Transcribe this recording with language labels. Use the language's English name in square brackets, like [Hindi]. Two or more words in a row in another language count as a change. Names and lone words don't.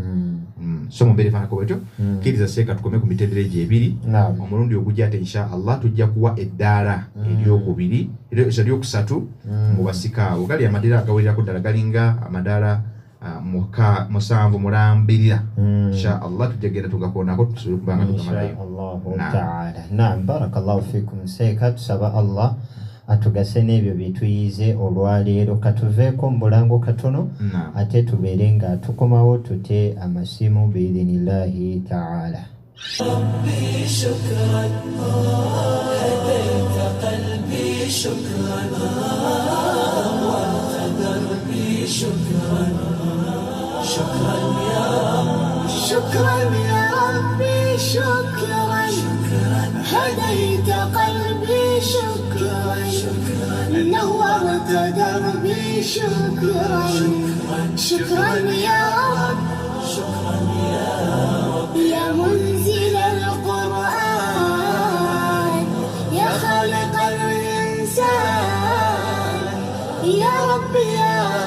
[Ganda] so mu mbeere fanako bwetyo kkiriza seeka tukome ku mitendera egyo ebiri omulundi ogujja ate [Arabic] إن شاء الله [Ganda] tujja kuwa eddaala eryokubiri eryokusatu mu basika abo gali amadaala agawererako ddala galinga amadaala musanvu mulambirira [Arabic] إن شاء الله [Ganda] tujja genda tugakoonako tusobole kubanga tugamalayo naam [Arabic] بارك الله فيكم [Ganda] seeka tusaba Allah atugase n'ebyo bituyize olwaleero katuveeko mu bulango katono ate tubeere nga tukomawo tute amasimu [Arabic] بإذن الله تعالى ربي شكرا هديت قلبي شكرا وانتظر بي شكرا شكرا يا رب شكرا يا ربي شكرا هديت قلبي شكرا نورت دربي شكرا شكرا يا رب شكرا يا رب يا منزل القرآن يا خالق الإنسان يا رب يا